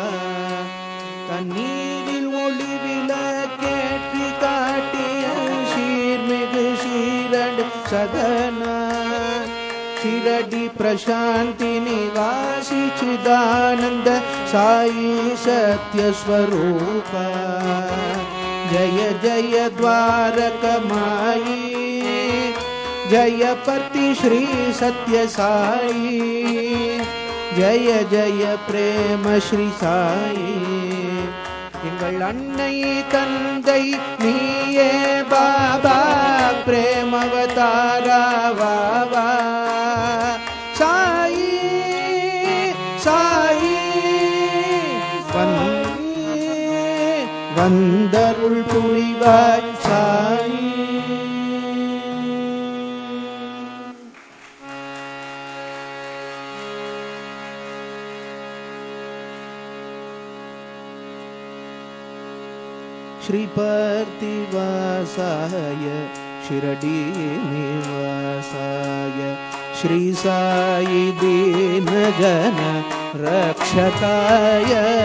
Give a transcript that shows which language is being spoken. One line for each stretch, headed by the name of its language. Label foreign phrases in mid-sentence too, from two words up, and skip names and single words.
Tamil: தண்ணீரில் ஒளிவில கேற்றி காட்டிய சீர்மிகு ஷீரடி சதனா. ஷிரடி பிரசாந்தி நிவாசி சிதானந்த சாயி சத்யஸ்வரூபா.
Hindi: जय जय द्वारकमाई जय पति श्री सत्य साई. जय जय प्रेम श्री साई.
Tamil: எங்கள் அன்னை தந்தை நீயே பாபா பிரேமவதாரா வாவா. சாயி சாயி வந்தருள் புரிவாய் சாயி.
Sanskrit: श्री पार्थिवासाय शिरडी निवासाय श्री साई दीन जन रक्षकाय.